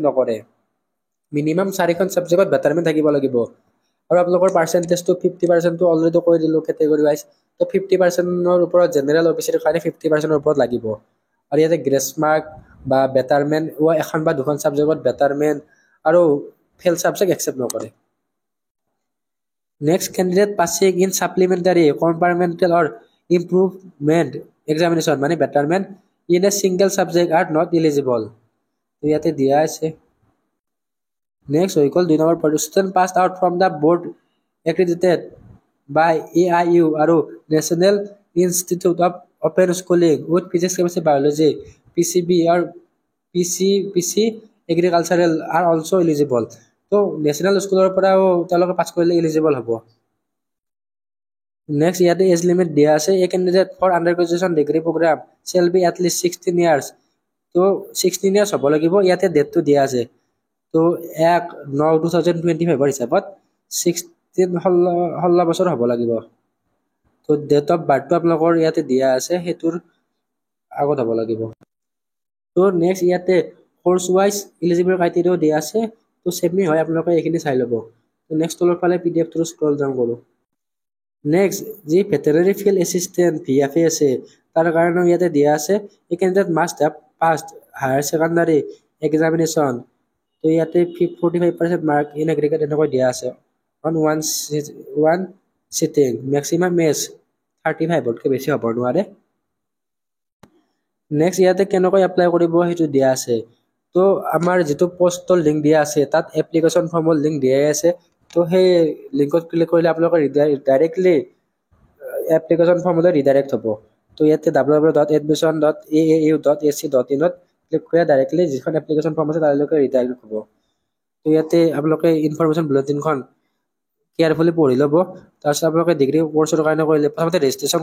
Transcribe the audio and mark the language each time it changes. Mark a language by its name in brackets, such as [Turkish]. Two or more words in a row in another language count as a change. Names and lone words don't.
[Assamese] নকৰে মিনিমাম চাৰিখন সাবজেক্টত বেটাৰমেণ্ট থাকিব লাগিব আৰু আপোনালোকৰ পাৰ্চেন্টেজটো 50% টো অলৰেডি কৈ দিলো [English] category wise [Assamese] তো 50%ৰ ওপৰত জেনেৰেল অফিচাৰৰ কাৰণে 50%ৰ ওপৰত লাগিব আৰু ইয়াতে [English] grace mark [Assamese] বা বেটাৰমেণ্ট এখন বা দুখন সাবজেক্টত বেটাৰমেণ্ট আৰু [English] fail subject accept [Assamese] নকৰে [English] Next, candidate passing in supplementary, compartmental or improvement examination, মানে betterment in a single subject are not eligible. [Assamese] তো ইয়াতে দিয়া আছে [English] Next, we call 2 number student passed out from the board accredited by AIU আৰু National Institute of Open Schooling with Physics, Chemistry, Biology, PCB or PC Agricultural are also eligible. [Assamese] তো নেশনাল স্কুলৰ পৰাও তেওঁলোকে পাছ কৰিলে এলিজিবল হ'ব নেক্সট ইয়াতে এজ লিমিট দিয়া আছে [English] a candidate for under graduation degree program shall be at least 16 years [Assamese] তো 16 ইয়াৰ্স হ'ব লাগিব ইয়াতে ডেটটো দিয়া আছে তো 1/9/2025 হিচাপত 16 বছৰ হ'ব লাগিব তো [English] date of birth [Assamese] আপোনালোকৰ ইয়াতে দিয়া আছে হেতুৰ আগত হ'ব লাগিব তো নেক্সট ইয়াতে কোৰ্স ওয়াইজ [English] eligible criteria [Assamese] দিয়া আছে তো সেমি হয় আপোনালোকে এইখিনি চাই ল'ব তো নেক্সট তলৰ ফালে পিডিএফ টো [English] scroll down [Assamese] কৰো নেক্সট যি [English] veterinary field assistant [Assamese] ভিএফএ আছে তাৰ কাৰণে ইয়াতে দিয়া আছে এই [English] candidate must have passed higher secondary examination [Assamese] তো ইয়াতে [English] 45% mark in aggregate [Assamese] এনেকৈ দিয়া আছে [English] on one sitting maximum age 35 [Assamese] তকৈ বেছি হ'ব নোৱাৰে নেক্সট ইয়াতে কেনেকৈ এপ্লাই কৰিব হেতু দিয়া আছে তো আমাৰ যেটো পোষ্টৰ লিংক দিয়া আছে তাত এপ্লিকেশন ফৰ্মৰ লিংক দিয়া আছে তো সেই লিংকত ক্লিক কৰিলে আপোনালোকৰ ডাইৰেক্টলি এপ্লিকেশন ফৰ্মলৈ ৰিডাইৰেক্ট হ'ব তো ইয়াতে www.admission.aau.ac.in ত ক্লিক কৰি ডাইৰেক্টলি যিখন [English] application form [Assamese] আছে তালৈকে ৰিডাইৰেক্ট হ'ব তো ইয়াতে আপোনালোকে ইনফৰমেশন বুলেটিনখন কেয়াৰফুলি পঢ়ি ল'ব তাৰপিছত আপোনালোকে ডিগ্ৰী কোৰ্সৰ কাৰণে কৰিলে প্ৰথমতে ৰেজিষ্ট্ৰেচন